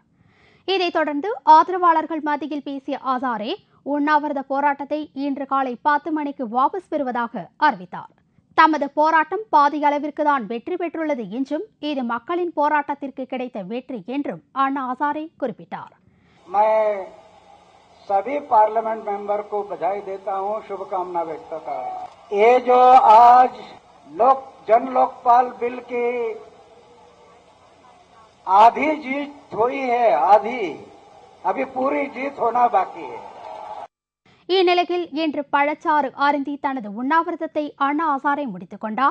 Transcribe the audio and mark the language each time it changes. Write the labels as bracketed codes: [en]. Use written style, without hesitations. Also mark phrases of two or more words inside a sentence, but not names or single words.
[ta] இதைத் தொடர்ந்து ஆதரவாளர்கள் மத்தியில் பேசிய ஹசாரே உண்ணாவிரத போராட்டத்தை இன்று காலை 10 மணிக்கு வாபஸ் பெறுவதாக அறிவித்தார். தமது போராட்டம் பாதி அளவிற்கு தான் வெற்றி பெற்றுள்ளது என்றும் இது மக்களின் போராட்டத்திற்கு கிடைத்த வெற்றி என்றும் அண்ணா ஹசாரே குறிப்பிட்டார். [hi] सभी [en] parliament member [hi] को बधाई देता हूं, शुभकामना व्यक्त करता हूं. ये जो आज जन लोकपाल बिल की आधी जीत हुई है, आधी अभी पूरी जीत होना बाकी है. [ta] இந்நிலையில் இன்று பழச்சாறு அருந்தி தனது உண்ணாவிரதத்தை அண்ணா ஹசாரே முடித்துக் கொண்டார்.